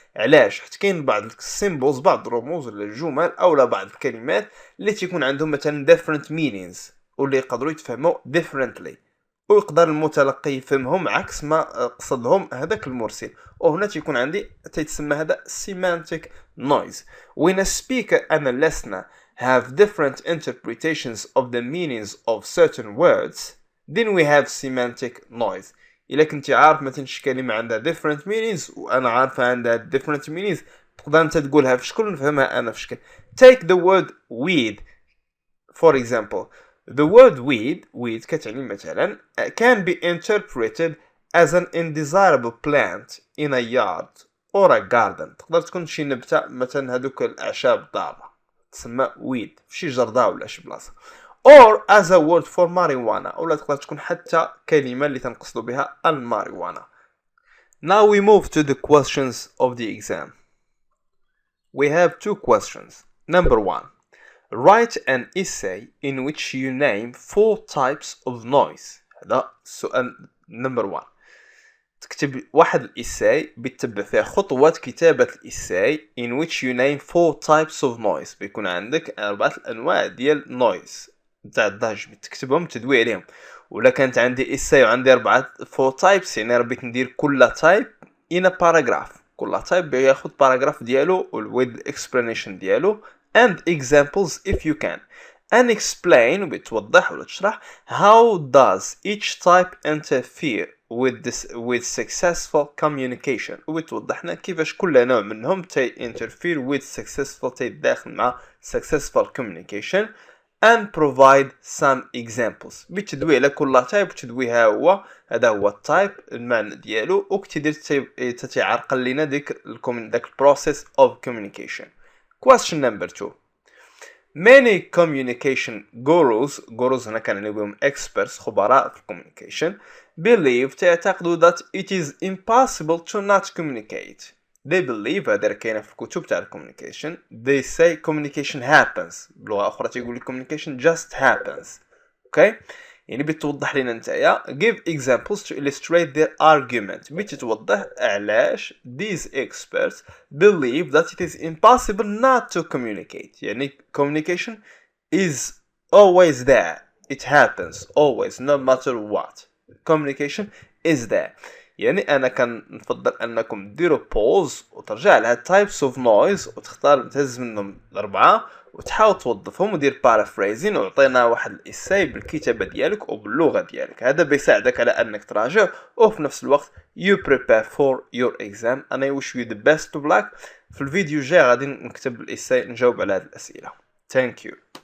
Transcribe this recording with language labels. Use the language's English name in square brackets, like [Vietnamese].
[Arabic] علاش؟ حيت كاين بعض السيمبلز بعض الرموز ولا الجمل اولا بعض الكلمات اللي تيكون عندهم مثلا [English] different meanings [Arabic] واللي يقدروا يتفهموا [English] differently [Arabic] ويقدر المتلقي يفهمهم عكس ما قصدهم هذاك المرسل. وهنا تيكون عندي تيتسمى هذا semantic noise. [English] When a speaker and a listener have different interpretations of the meanings of certain words, then we have semantic noise. [Arabic] إلا كنتي عارف مثلا شي كلمة عندها [English] different meanings [Arabic] وأنا عارفة عندها different meanings تقدر أنت تقولها في شكل نفهمها أنا في شكل. [English] Take the word weed for example. The word weed [Arabic] كتعني مثلا [English] can be interpreted as an undesirable plant in a yard or a garden. تقدر تكون شي نبتة مثلا هذوك الأعشاب الضارة تسمى weed في شي جردة ولا شي بلاصة. Or as a word for marijuana [Arabic] ولا تقدر تكون حتى كلمة اللي تنقصد بها الماريجوانا. [English] Now we move to the questions of the exam. We have two questions. Number 1. Write an essay in which you name 4 types of noise. [Arabic] هذا سؤال number 1. تكتب واحد الإساي بتتبع فيها خطوات كتابة الإساي [English] in which you name 4 types of noise. [Arabic] بيكون عندك 4 الأنواع ديال noise نتاع الضجر بتكتبهم تدوي عليهم. ولا كانت عندي إساي وعندي 4 types يعني ربيت ندير كل type [English] in a paragraph. [Arabic] كل type بياخد paragraph ديالو [English] with explanation [Arabic] ديالو [English] and examples if you can and explain [Arabic] بتوضح ولا تشرح [English] how does each type interfere with successful communication [Arabic] وبتوضحنا كيفاش كل نوع منهم [English] interfere with successful [Arabic] تداخل مع [English] successful communication and provide some examples. [Arabic] بتدوي على كل type وتدويها هو هذا هو التايب المعنى ديالو وكتدير تتعرقل لنا داك process of communication. [English] Question number 2. Many communication gurus [Arabic] هنا كان بهم [English] experts [Arabic] خبراء في [English] communication believe [Arabic] تعتقدوا [English] that it is impossible to not communicate. they believe [Arabic] هذا كاينه في الكتب تاع communication. [English] They say communication happens. [Arabic] بلغه اخرى تيقول لك [English] communication just happens. [Arabic] اوكي يعني بتوضح لنا نتايا [English] give examples to illustrate their argument [Arabic] بتتوضح علاش [English] these experts believe that it is impossible not to communicate. [Arabic] يعني [English] communication is always there. It happens always no matter what. Communication is there. [Arabic] يعني انا كنفضل انكم ديروا بوز وترجع لها [English] types of noise [Arabic] وتختار تهز منهم الاربعه وتحاول توظفهم ودير paraphrasing وعطينا واحد الاساي بالكتابه ديالك وباللغه ديالك. هذا بيساعدك على انك تراجع وفي نفس الوقت [English] you prepare for your exam and I wish you the best of luck. [Arabic] في الفيديو الجاي غادي نكتب الاساي نجاوب على هذه الاسئله. [English] Thank you.